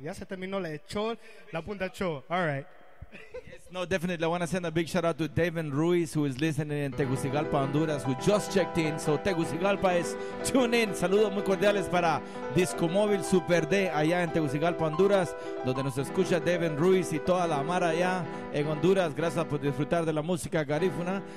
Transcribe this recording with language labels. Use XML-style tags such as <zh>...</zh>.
<es>Ya se terminó la Punta Cho.</es> <en>All right. Yes, no, definitely. I want to send a big shout out to David Ruiz, who is listening in Tegucigalpa, Honduras, who just checked in. So Tegucigalpa is tune in.</en> <es>Saludos muy cordiales para Disco Móvil Super D allá en Tegucigalpa, Honduras, donde nos escucha David Ruiz y toda la amara allá en Honduras. Gracias por disfrutar de la música Garifuna.</es>